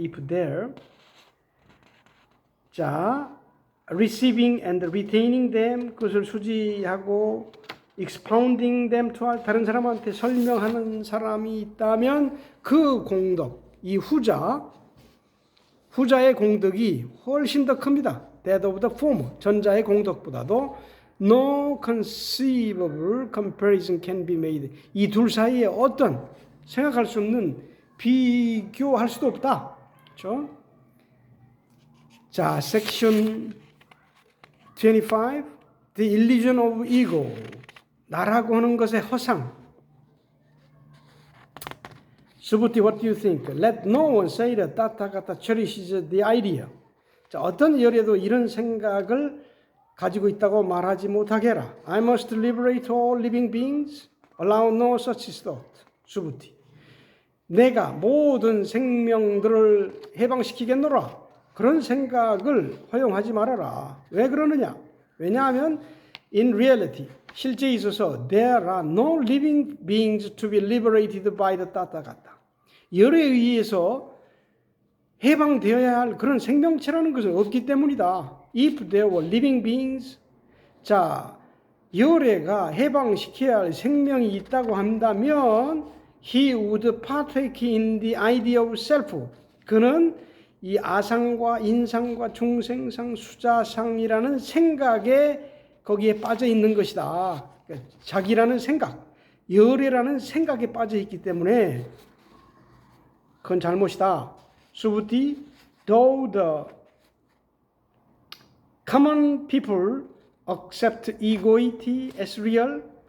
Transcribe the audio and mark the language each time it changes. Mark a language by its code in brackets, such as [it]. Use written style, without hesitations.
[en] if there [ko] 자 [en] receiving and retaining them [ko] 그것을 수지하고 [en] expounding them to [ko] 다른 사람한테 설명하는 사람이 있다면 그 공덕 이 후자의 공덕이 훨씬 더 큽니다. [en] That of the former [ko] 전자의 공덕보다도 [en] no conceivable comparison can be made. [ko] 이 둘 사이에 어떤 생각할 수 없는 비교할 수도 없다. 그렇죠? 자, section 25. [en] The illusion of ego. [ko] 나라고 하는 것의 허상. [en] Subhuti, what do you think? Let no one say that Tathagata cherishes the idea. [ko] 자, 어떤 열에도 이런 생각을 가지고 있다고 말하지 못하게 해라. [en] I must liberate all living beings. Allow no such thought. [ko] Subhuti. 내가 모든 생명들을 해방시키겠노라. 그런 생각을 허용하지 말아라. 왜 그러느냐? 왜냐하면 [en] in reality [ko] 실제에 있어서 [en] there are no living beings to be liberated by the [ko] 따따갔다. 열에 의해서 해방되어야 할 그런 생명체라는 것은 없기 때문이다. [en] If there were living beings, [ko] 자, 열애가 해방시켜야 할 생명이 있다고 한다면 [en] he would partake in the idea of self. [ko] 그는 이 아상과 인상과 중생상, 수자상이라는 생각에 거기에 빠져 있는 것이다. 그러니까 자기라는 생각, 열애라는 생각에 빠져 있기 때문에 그건 잘못이다. [en] 수부티, though the common people accept egoity as real.